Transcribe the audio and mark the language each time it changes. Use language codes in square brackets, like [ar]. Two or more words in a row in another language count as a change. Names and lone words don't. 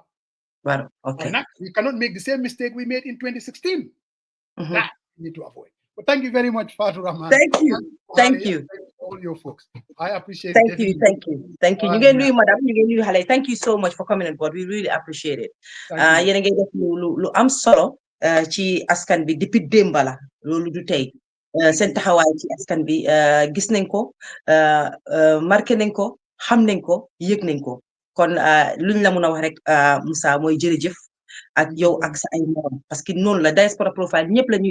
[en] Well, okay. We cannot make the same mistake we made in 2016. That we need to avoid. But thank you very much, Fadu Rahman. Thank you. Thank you. All your folks. I appreciate it. Thank you. You can do madam. You can do Hale. Thank you so much for coming on board. We really appreciate it. [wo] Yéen ngay def lu am solo ci askan bi depuis démb la loolu du tey seen taxawaay ci askan bi gis nañ ko marqué nañ ko xam nañ ko yëg nañ ko kon luñ la mën a wax rek Musa mooy jërëjëf ak yow ak sa ay morom parce que noonu la [en] diaspora profile [wo] ñëpp la ñuy